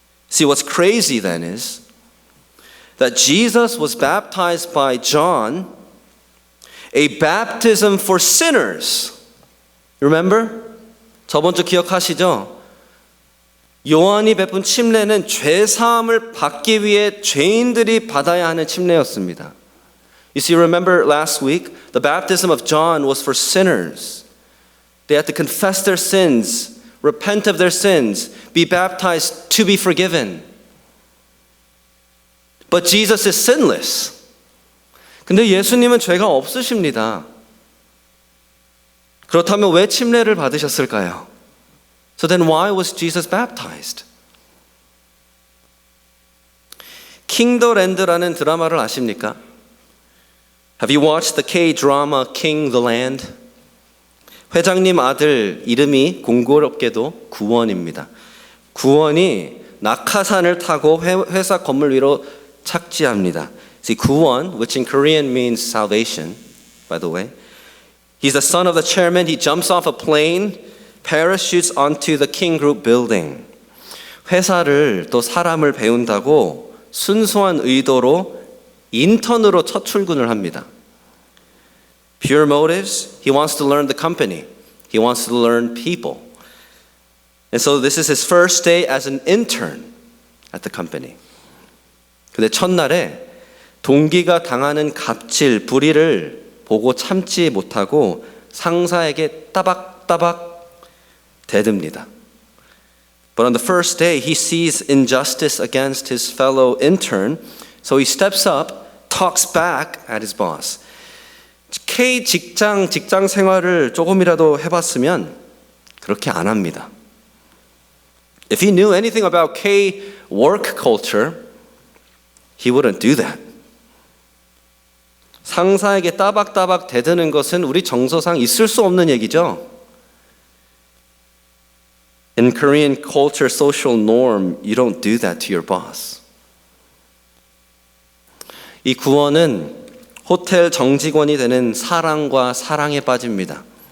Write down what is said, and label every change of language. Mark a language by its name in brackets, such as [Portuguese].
[English] See, what's crazy then is that Jesus was baptized by John, a baptism for sinners. Remember? [Korean] 저번 주 기억하시죠? 요한이 베푼 침례는 죄 사함을 받기 위해 죄인들이 받아야 하는 침례였습니다. [English] You see, remember last week, the baptism of John was for sinners. They had to confess their sins, repent of their sins, be baptized to be forgiven. But Jesus is sinless. [Korean] 근데 예수님은 죄가 없으십니다. 그렇다면 왜 침례를 받으셨을까요? [English] So then why was Jesus baptized? [Korean] 킹 더 랜드라는 드라마를 아십니까? [English] Have you watched the K-drama King the Land? [Korean] 회장님 아들 이름이 공교롭게도 구원입니다. 구원이 낙하산을 타고 회사 건물 위로 착지합니다. [English] See, 구원, which in Korean means salvation, by the way. He's the son of the chairman. He jumps off a plane, parachutes onto the King Group building. [Korean] 회사를 또 사람을 배운다고 순수한 의도로 인턴으로 첫 출근을 합니다. [English] Pure motives, he wants to learn the company. He wants to learn people. And so this is his first day as an intern at the company. [Korean] 근데 첫날에 동기가 당하는 갑질, 불의를 보고 참지 못하고 상사에게 따박따박 대듭니다. [English] But on the first day, he sees injustice against his fellow intern, so he steps up, talks back at his boss. [Korean] K 직장 생활을 조금이라도 해봤으면 그렇게 안 합니다. [English] If he knew anything about K work culture, he wouldn't do that. [Korean] 상사에게 따박따박 대드는 것은 우리 정서상 있을 수 없는 얘기죠. [English] In Korean culture, social norm, you don't do that to your boss. [Korean] 이 구원은 호텔 정직원이 되는 사랑과 사랑에 빠집니다.